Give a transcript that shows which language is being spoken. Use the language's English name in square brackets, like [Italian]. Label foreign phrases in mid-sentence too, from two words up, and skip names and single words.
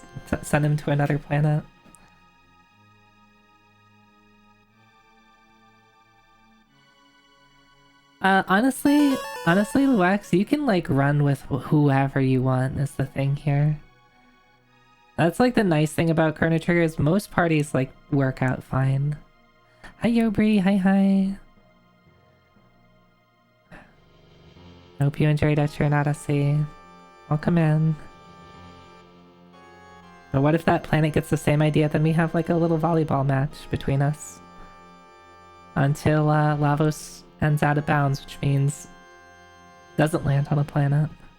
[English] Send him to another planet. Honestly, Luax, you can like run with whoever you want is the thing here. That's like the nice thing about Chrono Trigger is most parties like work out fine. Hi Yobri, hi. Hope you enjoyed Etcher Odyssey. Welcome in. But what if that planet gets the same idea, then we have like a little volleyball match between us. Until Lavos ends out of bounds, which means doesn't land on a planet.